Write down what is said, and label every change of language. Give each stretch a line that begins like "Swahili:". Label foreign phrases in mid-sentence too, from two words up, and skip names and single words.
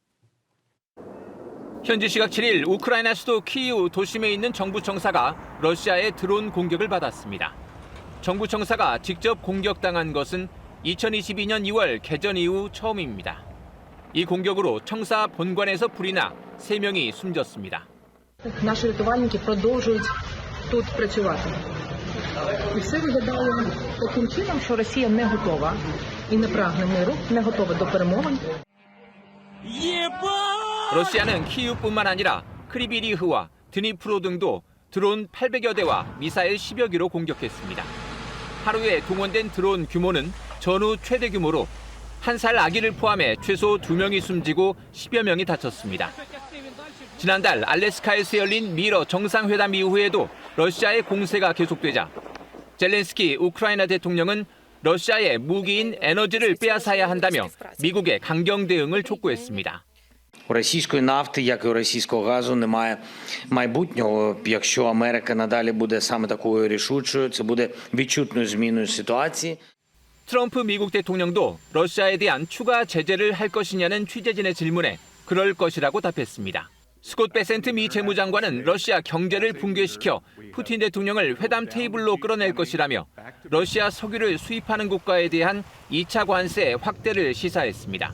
Korean: 현지 시각 7일 우크라이나 수도 키이우 도심에 있는 정부 청사가 러시아의 드론 공격을 받았습니다. 정부 청사가 직접 공격당한 것은 2022년 2월 개전 이후 처음입니다. 이 공격으로 청사 본관에서 불이 나 3명이 숨졌습니다.
Ukrainian: Наші рятувальники продовжують тут працювати. І все виглядає таким чином, що Росія не готова і не прагне миру, не готова до перемовин.
Korean: 러시아는 키이우뿐만 아니라 크리비리흐와 드니프로 등도 드론 800여 대와 미사일 10여 기로 공격했습니다. 하루에 동원된 드론 규모는 전후 최대 규모로 1살 아기를 포함해 최소 2명이 숨지고 10여 명이 다쳤습니다. 지난달 알래스카에서 열린 미러 정상회담 이후에도 러시아의 공세가 계속되자 젤렌스키 우크라이나 대통령은 러시아의 무기인 에너지를 빼앗아야 한다며 미국의 강경 대응을 촉구했습니다.
Ukrainian: У російської нафти, як і у російського газу, немає майбутнього. Якщо Америка надалі буде саме такою рішучою, це буде відчутною зміною ситуації.
Korean: 트럼프 미국 대통령도 러시아에 대한 추가 제재를 할 것이냐는 취재진의 질문에 그럴 것이라고 답했습니다. 스콧 베센트 미 재무장관은 러시아 경제를 붕괴시켜 푸틴 대통령을 회담 테이블로 끌어낼 것이라며 러시아 석유를 수입하는 국가에 대한 2차 관세 확대를 시사했습니다.